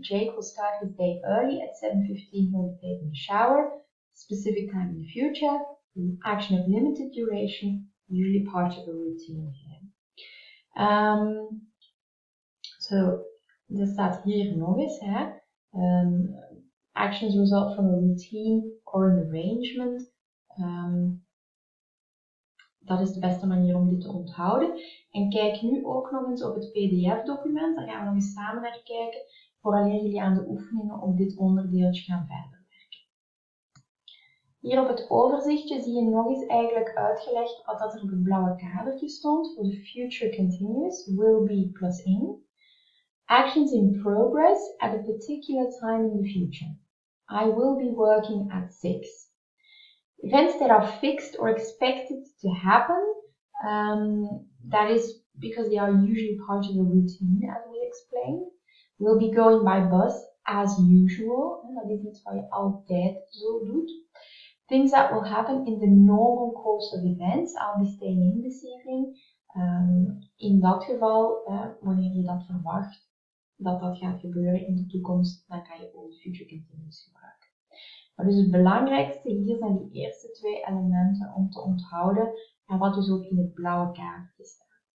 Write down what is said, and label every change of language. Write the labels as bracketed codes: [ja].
[en] Jake will start his day early. At 7:15 he'll be taking a shower, specific time in the future, an action of limited duration, usually part of a routine here. So, [nl] er staat hier nog eens, hè? [en] Actions result from a routine or an arrangement. [nl] Dat is de beste manier om dit te onthouden. En kijk nu ook nog eens op het PDF-document. Daar gaan we nog eens samen naar kijken, vooraleer jullie aan de oefeningen op dit onderdeeltje gaan verder werken. Hier op het overzichtje zie je nog eens eigenlijk uitgelegd wat dat er op het blauwe kadertje stond voor de future continuous, will be plus in. [en] Actions in progress at a particular time in the future. I will be working at 6. Events that are fixed or expected to happen, that is because they are usually part of a routine, as we explained. We'll be going by bus as usual. [nl] Dat is iets wat je altijd zo doet. [en] Things that will happen in the normal course of events. I'll be staying in this evening. [nl] In dat geval, wanneer je dat verwacht, dat gaat gebeuren in de toekomst, dan kan je ook future continuous gebruiken. Maar dus het belangrijkste hier zijn die eerste twee elementen om te onthouden en wat dus ook in het blauwe kaartje staat.